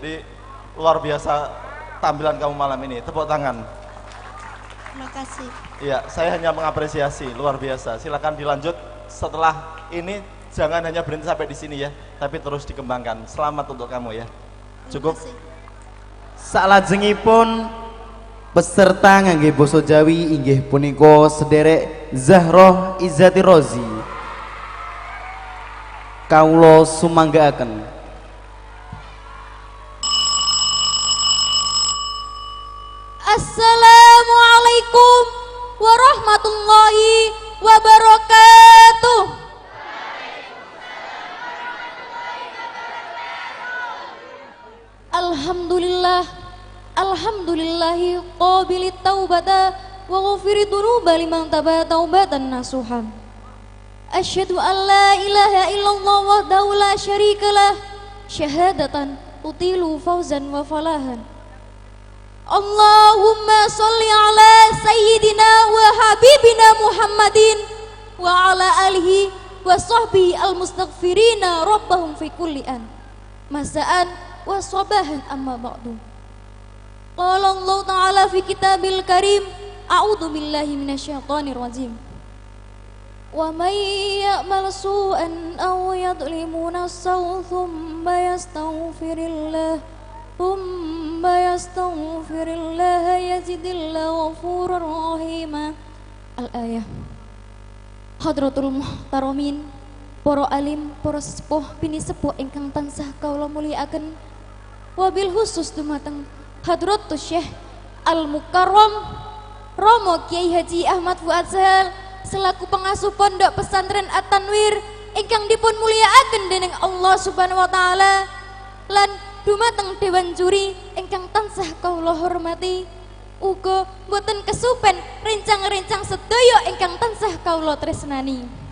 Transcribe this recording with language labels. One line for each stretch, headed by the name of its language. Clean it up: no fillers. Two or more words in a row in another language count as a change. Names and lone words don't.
Indonesian: Jadi luar biasa tampilan kamu malam ini. Tepuk tangan. Terima kasih. Ya, saya hanya mengapresiasi, luar biasa. Silakan dilanjut setelah ini, jangan hanya berhenti sampai di sini ya, tapi terus dikembangkan. Selamat untuk kamu ya. Cukup.
Javanese: Salajengipun peserta ngangge basa Jawi inggih punika sederek Zahroh Izzati Rozi. Kawula sumanggaaken.
Arabic: السلام عليكم ورحمة الله وبركاته. الحمد لله، الحمد لله قابل التوبة وغافر الذنوب لمن تاب توبة نصوحا. أشهد أن لا إله إلا الله وحده لا شريك له شهادة تتلو فوزا وفلاحا. اللهم صل على سيدنا وحبيبنا محمد وعلى آله وصحبه المستغفرين ربهم في كل آن مساء وصباحا أما بعد. قال الله تعالى في كتاب الكريم، أعوذ بالله من الشيطان الرجيم. ومن يعمل سوءا أو يظلم نفسه ثم يستغفر الله يجد الله غفورا رحيما. Al-ayah. حضرة المحترمين,
Javanese: para alim, para sepuh, bini sepuh ingkang tansah kawula mulyakaken. Wabil khusus dumateng
Arabic: حضرة الشيخ المكرم
Javanese: Romo Kiai Haji Ahmad Fuad Sahal selaku pengasuh Pondok Pesantren At-Tanwir ingkang dipun mulyakaken dening Allah
Arabic: سبحانه وتعالى,
Javanese: lan dumateng dewan juri ingkang tansah kawula hormati, uga boten kesupen rencang-rencang sedaya ingkang tansah kawula tresnani.